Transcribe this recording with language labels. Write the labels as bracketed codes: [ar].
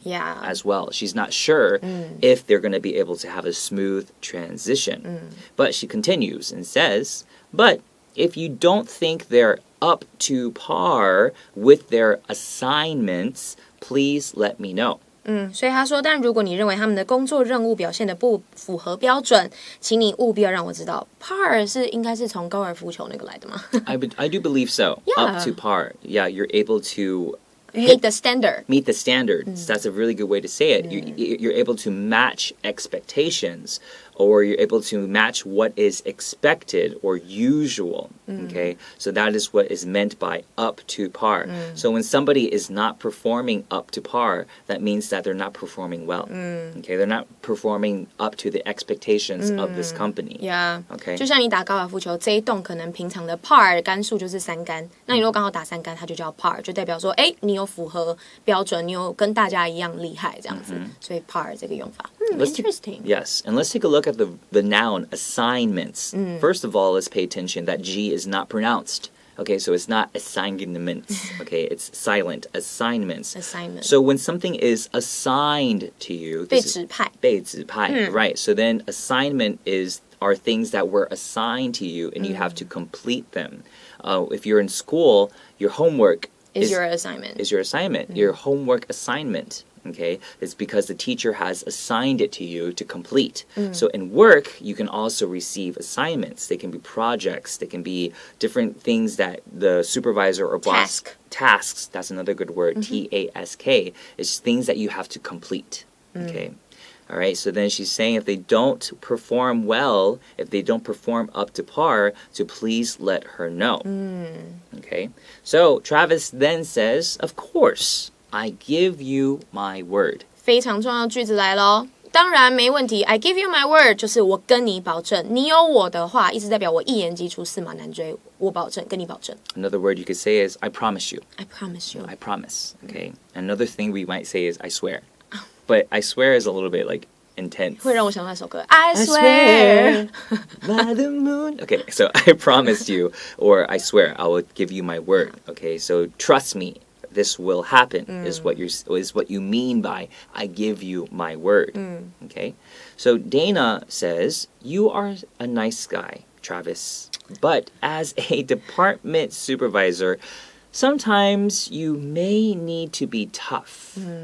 [en] Yeah. as well. She's not sure if they're going to be able to have a smooth transition. But she continues and says, but if you don't think they're up to par with their assignments, please let me know. [zh] 所以他说但如果你认为他们的工作任务表现的不符合标准请你务必要让我知道 par 是应该是从高尔夫球那个来的吗 [en] I do believe so. Yeah. Up to par. Yeah, you're able to meet the standard meet the standards. That's a really good way to say it. You're able to match expectations, or you're able to match what is expected or usual. Okay, so that is what is meant by up to par. So when somebody is not performing up to par, that means that they're not performing well. Okay, they're not performing up to the expectations of this company. Yeah. Okay. [zh] 就像你打高尔夫球这一洞可能平常的 par 杆数就是3杆那你如果刚好打3杆它就叫 par 就代表说你有符合标准你有跟大家一样厉害这样子所以 par 这个用法interesting [en] Yes, and let's take a look at the noun assignments. First of all, let's pay attention that G is not pronounced. Okay, so it's not assignments. Okay, it's silent. Assignments. Assignment. So when something is assigned to you, [zh] 被指派被指派, [en] right? So then assignment are things that were assigned to you, and you have to complete them. If you're in school, your homework is your assignment is your assignment, your homework assignment. Okay, it's because the teacher has assigned it to you to complete. So in work, you can also receive assignments. They can be projects. They can be different things that the supervisor or boss... Tasks. That's another good word. T-A-S-K. It's things that you have to complete. Okay. All right, so then she's saying if they don't perform well, if they don't perform up to par, to please let her know. Okay, so Travis then says, of course, I give you my word. [zh] 非常重要的句子来咯当然没问题 [en] I give you my word [zh] 就是我跟你保证，你有我的话意思代表我一言既出驷马难追，我保证跟你保证。 [en] Another word you could say is I promise you. I promise you. I promise. Okay. Another thing we might say is I swear. But I swear is a little bit like intense. [zh] 会让我想到那首歌 I swear [en] by the moon. Okay, so I promise you, or I swear I will give you my word. Okay, so trust me, this will happen. Is what you mean by I give you my word. Okay, so Dana says you are a nice guy, Travis, but as a department supervisor, sometimes you may need to be tough.